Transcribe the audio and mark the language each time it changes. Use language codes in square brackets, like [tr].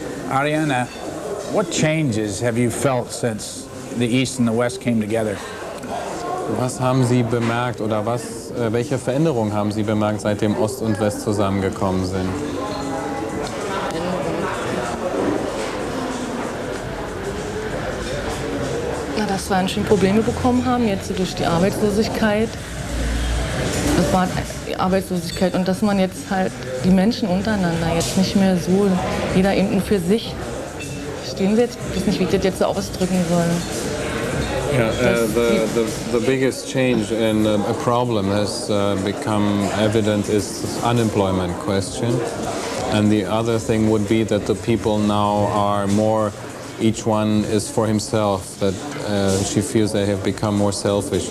[en] Ariana, what changes have you felt since the East and the West came together? [de] Was haben Sie bemerkt oder welche Veränderungen haben Sie bemerkt, seitdem Ost und West zusammengekommen sind? Na, dass wir schon Probleme bekommen haben, jetzt durch die Arbeitslosigkeit. Das war die Arbeitslosigkeit und dass man jetzt halt die Menschen untereinander jetzt nicht mehr so, jeder eben nur für sich steht. verstehen Sie jetzt? Ich weiß nicht, wie ich das jetzt so ausdrücken soll. [en] Yeah, the biggest change and a problem has become evident is the unemployment question. And the other thing would be that the people now are more, each one is for himself, that she feels they have become more selfish.